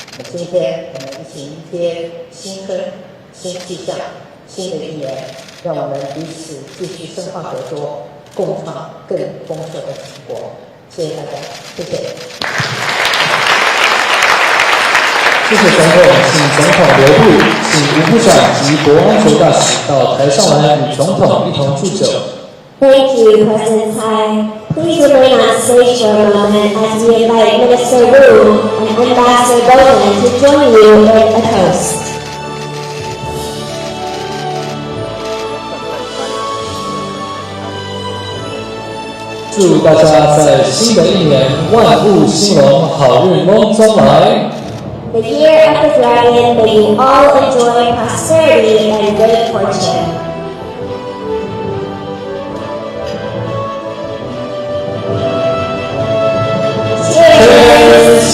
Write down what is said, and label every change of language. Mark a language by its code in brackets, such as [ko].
[zh] 今天我们一起迎接新春、新气象、新的一年，让我们彼此继续深化合作，共创更丰硕的成果。谢谢大家，谢谢。谢谢总统，请总统留步，请吴部长及国安所大使到台上来与总统一同祝酒。 [en] Thank you, President Tsai. Please remain on stage for a moment as we invite Minister Wu and Ambassador Bowman to join you in a toast. [zh] 祝大家在新的一年万物兴隆，好运隆中来。 [en] The year of the dragon, may you all enjoy prosperity and good fortune.